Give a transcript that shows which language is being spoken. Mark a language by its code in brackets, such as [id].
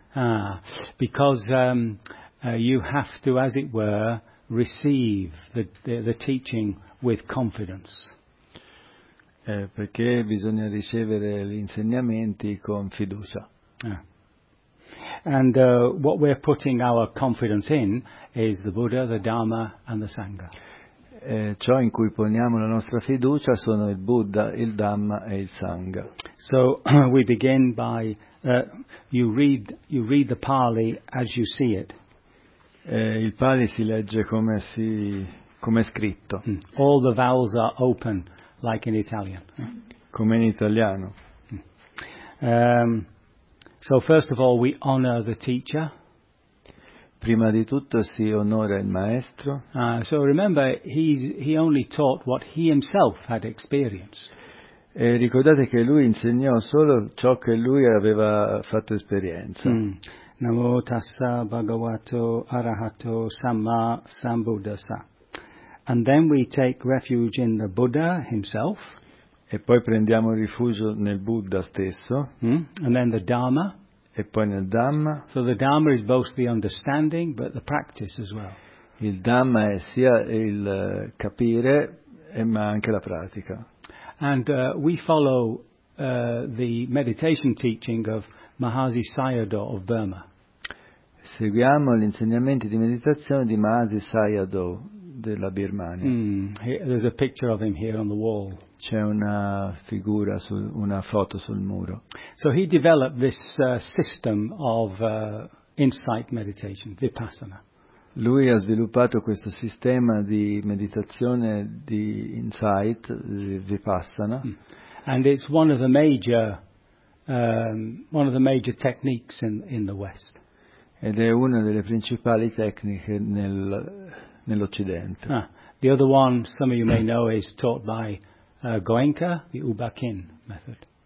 [en] Ah, because you have to, as it were, receive the teaching with confidence. [it] Perché bisogna ricevere gli insegnamenti con fiducia. Ah. [en] And what we're putting our confidence in is the Buddha, the Dharma and the Sangha. [it] Ciò in cui poniamo la nostra fiducia sono il Buddha, il Dhamma e il Sangha. [en] So we begin by you read the Pali as you see it. [it] Il Pali si legge come è scritto. Mm. [en] All the vowels are open. Like in Italian. [it] Come in italiano. [en] So first of all we honor the teacher. [it] Prima di tutto si onora il maestro. [en] So remember he only taught what he himself had experienced. [it] E ricordate che lui insegnò solo ciò che lui aveva fatto esperienza. [pi] Namo tassa bhagavato arahato samma sambuddhassa. [en] And then we take refuge in the Buddha himself. [it] E poi prendiamo rifugio nel Buddha stesso. [en] And then the Dharma. [it] E poi nel Dhamma. [en] So the Dharma is both the understanding but the practice as well. [it] Il Dhamma è sia il capire ma anche la pratica. [en] And we follow the meditation teaching of Mahasi Sayadaw of Burma. [it] Seguiamo gli insegnamenti di meditazione di Mahasi Sayadaw della Birmania. [en] There's a picture of him here on the wall. [it] C'è una figura su, una foto sul muro. [en] So he developed this system of insight meditation, Vipassana. [it] Lui ha sviluppato questo sistema di meditazione di insight, Vipassana. [en] And it's one of the major techniques in the West. [it] Ed è una delle principali tecniche nell'Occidente. [en] The other one, some of you may know, is taught by Goenka, the Ubakin method.